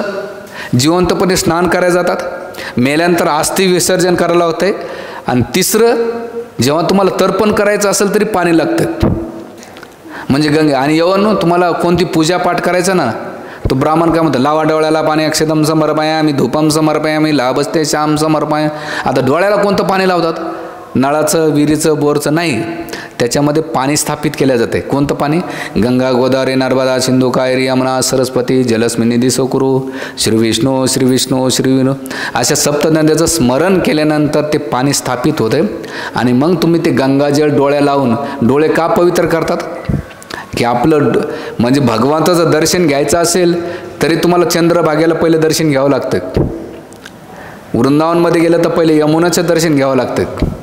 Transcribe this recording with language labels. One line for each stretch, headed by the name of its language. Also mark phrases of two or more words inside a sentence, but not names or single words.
Marathi: जिवंतपणे स्नान करायला जातात, मेल्यानंतर अस्थि विसर्जन करायला होते, आणि तिसरं जेव्हा तुम्हाला तर्पण करायचं असेल तरी पाणी लागतं. म्हणजे गंगा. आणि यवन तुम्हाला कोणती पूजा पाठ करायचं ना, तो ब्राह्मण काय म्हणतो, लावा डोळ्याला पाणी,
Sanskrit: अक्षतम समर्पयामी, धूपम समर्पयामी, लाभस्ते श्याम समर्पया.
Marathi: आता डोळ्याला कोणतं पाणी लावतात? नळाचं, विहिरीचं, बोरचं नाही. त्याच्यामध्ये पाणी स्थापित केलं जाते. कोणतं पाणी? गंगा, गोदावरी, नर्मदा, सिंधू, कावेरी, यमुना, सरस्वती,
Sanskrit: जलस्मिनी सोकुरू,
Marathi: श्री विष्णू, श्री विष्णू, श्री विष्णू, अशा सप्तनद्याचं स्मरण केल्यानंतर ते पाणी स्थापित होते. आणि मग तुम्ही ते गंगाजळ डोळ्या लावून, डोळे का पवित्र करतात? की आपलं म्हणजे भगवंताचं दर्शन घ्यायचं असेल तरी तुम्हाला चंद्रभागेला पहिले दर्शन घ्यावं लागतं. वृंदावनमध्ये गेलं तर पहिले यमुनाचं दर्शन घ्यावं लागतं.